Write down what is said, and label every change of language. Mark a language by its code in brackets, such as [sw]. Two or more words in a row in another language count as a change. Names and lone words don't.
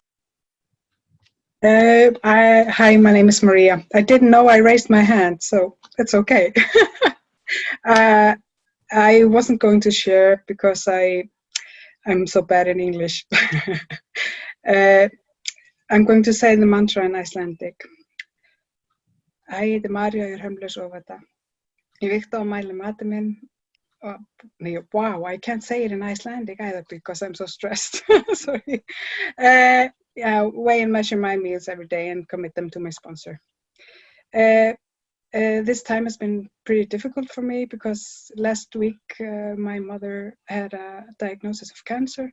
[en] Hi, my name is Maria. I didn't know I raised my hand, so it's okay. I wasn't going to share because I'm so bad in English. I'm going to say the mantra in Icelandic. [is] Æ, heiti María, ég hömlaus og þetta. Ég vikta og mæli mati minn. [en] Wow, I can't say it in Icelandic either because I'm so stressed. Sorry. Yeah, weigh and measure my meals every day and commit them to my sponsor. This time has been pretty difficult for me because last week my mother had a diagnosis of cancer.